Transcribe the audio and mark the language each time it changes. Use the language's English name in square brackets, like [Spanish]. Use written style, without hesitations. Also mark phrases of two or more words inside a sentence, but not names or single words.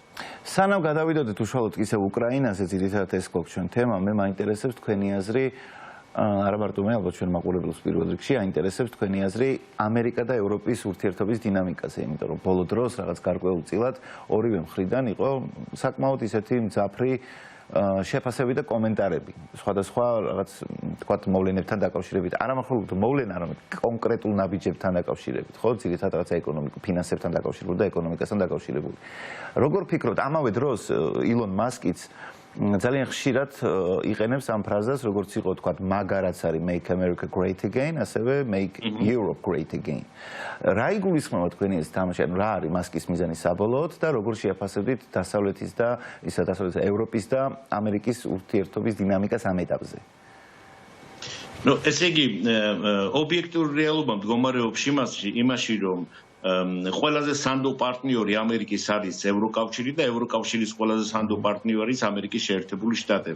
[Georgian] სანამ გადავიდოდეთ უშუალოდ ისევ უკრაინაზე, ძირითადად ეს გვაქვს ჩვენ თემა, მე მაინტერესებს თქვენი აზრი არა მარტო მე, ალბათ ჩვენ მაყურებელს პირველ რიგში აინტერესებს თქვენი აზრი ამერიკა და ევროპის ურთიერთობის დინამიკაზე, იმიტომ რომ ბოლო დროს რაღაც გარკვეულწილად ორივე მხრიდან იყო საკმაოდ ისეთი მძაფრი შეფასები და კომენტარები, სხვადასხვა რაღაც თქვათ მოვლენებთან დაკავშირებით, არა მხოლოდ მოვლენა, არამედ კონკრეტულ ნაბიჯებთან დაკავშირებით, ხო, ძირითადად რაღაცა ეკონომიკურ ფინანსებთან დაკავშირებული და ეკონომიკასთან დაკავშირებული. როგორ ფიქრობთ, ამავე დროს ილონ მასკიც ძალიან ხშირად იყენებს ამ ფრაზას, როგორც იყო თქვათ მაგარაც არის [English] Make America Great Again, [Georgian] ასევე [English] Make Europe Great Again. [Georgian] რა იგულისხმება თქვენი ეს თამაში, ანუ რა არის მასკის მიზანი საბოლოოდ და როგორ შეაფასებთ დასავლეთის და ევროპის და ამერიკის ურთიერთობის დინამიკას ამ ეტაპზე? ესე იგი, ობიექტური რეალობა მდგომარეობს იმაში, რომ ყველაზე სანდო პარტნიორი ამერიკის არის ევროკავშირი და ევროკავშირის ყველაზე სანდო პარტნიორი არის ამერიკის შეერთებული შტატები.